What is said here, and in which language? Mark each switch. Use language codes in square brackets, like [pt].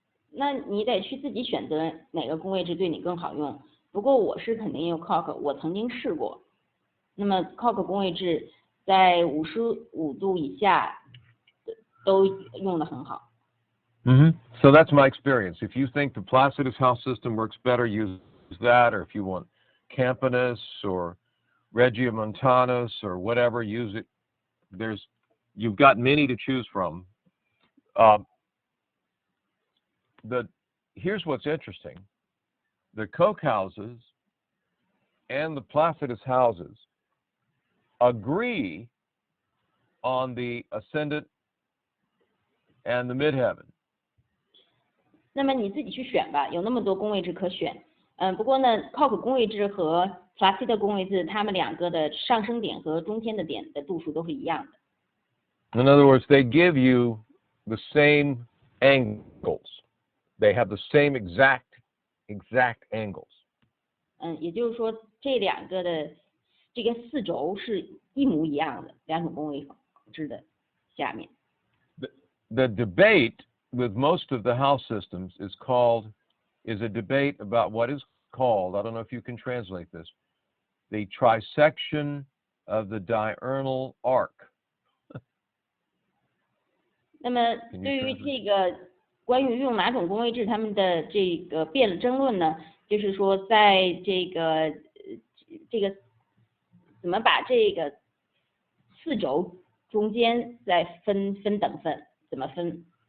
[zh] 那你得去自己选择哪个宫位制对你更好用。不过我是肯定用 Koch， 我曾经试过。那么 Koch 宫位制在55度以下都用得很好。 [en] So that's my experience. If you think the Placidus house system works better, use that. Or if you want Campanus or Regiomontanus or whatever, use it. You've got many to choose from. Here's what's interesting. The Koch houses and the Placidus houses agree on the ascendant and the midheaven. [zh] 那么你自己去选吧，有那么多宫位制可选。不过呢 ，Koch 宫位制和 Placid 宫位制，它们2个的上升点和中天的点的度数都是一样的。 [en] In other words, they give you the same angles. They have the same exact angles. [zh] 也就是说，这2个的这个4轴是一模一样的，2种宫位制的下面。 [en] The debate with most of the house systems is a debate about what is called, I don't know if you can translate this, the trisection of the diurnal arc. [zh] 那么对于这个关于用哪种宫位制，他们的这个争论呢，就是说在这个怎么把这个4轴中间再分等份，怎么分？